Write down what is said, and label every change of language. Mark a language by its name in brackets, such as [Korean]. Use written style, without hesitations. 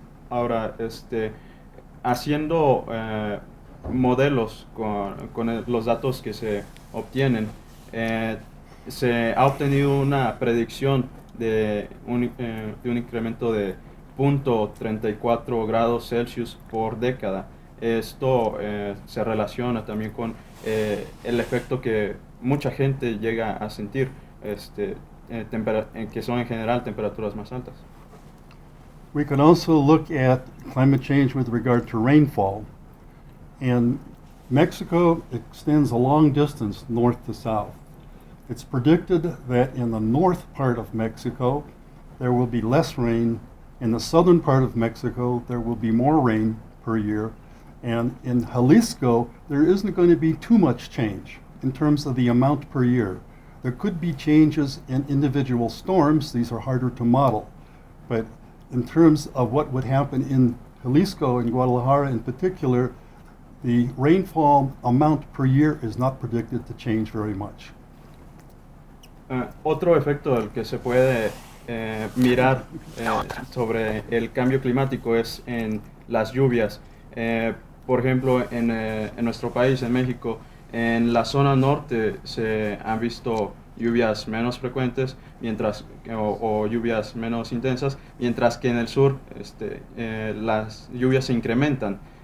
[Spanish] Ahora, haciendo modelos con los datos que se obtienen, se ha obtenido una predicción de un incremento de 0.34 grados Celsius por década. Esto se relaciona también con el efecto que mucha gente llega a sentir, que son en general temperaturas más altas. [English] We can also look at climate change with regard to rainfall. And Mexico extends a long distance north to south. It's predicted that in the north part of Mexico, there will be less rain. In the southern part of Mexico, there will be more rain per year. And in Jalisco, there isn't going to be too much change in terms of the amount per year. There could be changes in individual storms. These are harder to model. But in terms of what would happen in Jalisco and Guadalajara in particular, the rainfall amount per year is not predicted to change very much. [Spanish] Otro efecto del que se puede mirar sobre el cambio climático es en las lluvias. Por ejemplo, en nuestro país, en México, en la zona norte se han visto lluvias menos frecuentes o lluvias menos intensas, mientras que en el sur las lluvias se incrementan.